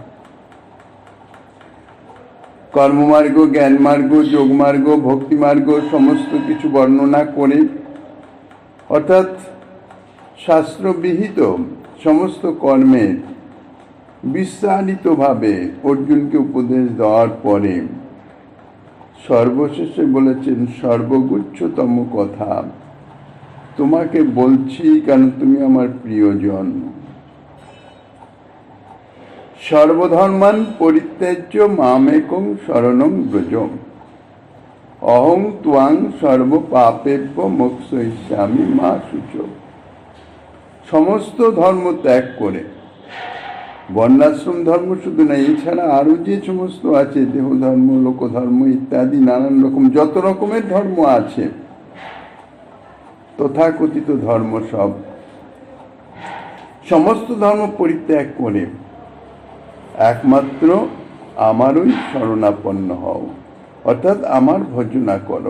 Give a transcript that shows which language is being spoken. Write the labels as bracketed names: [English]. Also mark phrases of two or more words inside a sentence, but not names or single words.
[Bangla] কর্মমার্গ, জ্ঞানমার্গ, যোগমার্গ, ভক্তিমার্গ সমস্ত কিছু বর্ণনা করে, অর্থাৎ শাস্ত্রবিহিত সমস্ত কর্মের বিস্তারিতভাবে অর্জুনকে উপদেশ দেওয়ার পরে সর্বশেষে বলেছেন, সর্বগুচ্ছতম কথা তোমাকে বলছি কারণ তুমি আমার প্রিয়জন। [Sanskrit] সর্বধর্মান পরিত্যাজ্য মামেকং শরণং ব্রজ, অহং ত্বাং সর্বপাপেভ্য মোক্ষয়িষ্যামি মা শুচো। [Bangla] সমস্ত ধর্ম ত্যাগ করে, বর্ণাশ্রম ধর্ম শুধু না, এছাড়া আরো যে সমস্ত আছে, দেহ ধর্ম, লোকধর্ম ইত্যাদি নানান রকম যত রকমের ধর্ম আছে, তথাকথিত ধর্ম সমস্ত ধর্ম পরিত্যাগ করে একমাত্র আমারই শরণাপন্ন হও, অর্থাৎ আমার ভজনা করো।